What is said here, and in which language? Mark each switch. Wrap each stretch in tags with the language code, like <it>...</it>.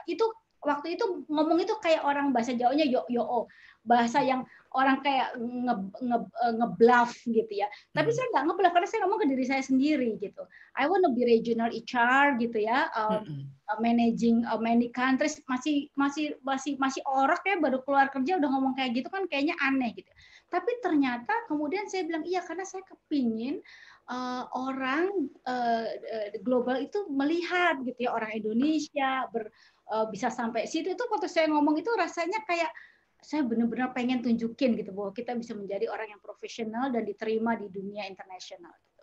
<id>Itu waktu itu ngomong itu kayak orang bahasa Jawanya yo bahasa yang orang kayak ngebluff gitu ya. Tapi saya nggak ngebluff karena saya ngomong ke diri saya sendiri gitu.</id> <en>I want to be regional HR</en> <id>gitu ya,</id> <en>managing many countries.</en> <id>Masih orok ya, baru keluar kerja udah ngomong kayak gitu kan kayaknya aneh gitu. Tapi ternyata kemudian saya bilang iya karena saya kepingin orang global itu melihat gitu ya, orang Indonesia bisa sampai situ. Itu waktu saya ngomong itu rasanya kayak saya benar-benar pengen tunjukin gitu bahwa kita bisa menjadi orang yang profesional dan diterima di dunia internasional.</id>